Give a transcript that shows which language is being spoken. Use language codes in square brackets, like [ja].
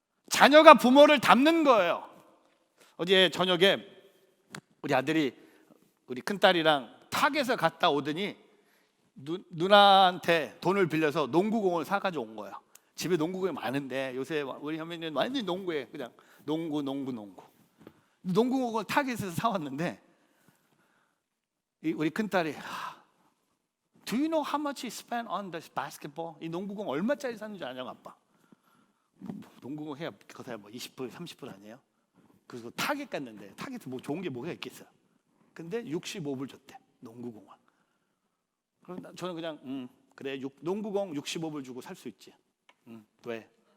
[ko] 자녀가 부모를 담는 거예요. 어제 저녁에 우리 아들이 우리 큰딸이랑 타겟에 갔다 오더니 누나한테 돈을 빌려서 농구공을 사가지고 온 거야. 집에 농구공이 많은데 요새 우리 현민이는 완전히 농구해. 그냥 농구. 농구공을 타겟에서 사왔는데 우리 큰딸이 [en] Do you know how much he spent on this basketball? [ko] 이 농구공 얼마짜리 샀는지 아냐고 아빠. 농구공 해야 그거 뭐 20불 30불 아니에요? 그래서 타겟 갔는데 타겟에 뭐 좋은 게 뭐가 있겠어요? 근데 65불 줬대, 농구공을. 그럼 저는 그냥 그래, 농구공 65불 주고 살 수 있지. 왜?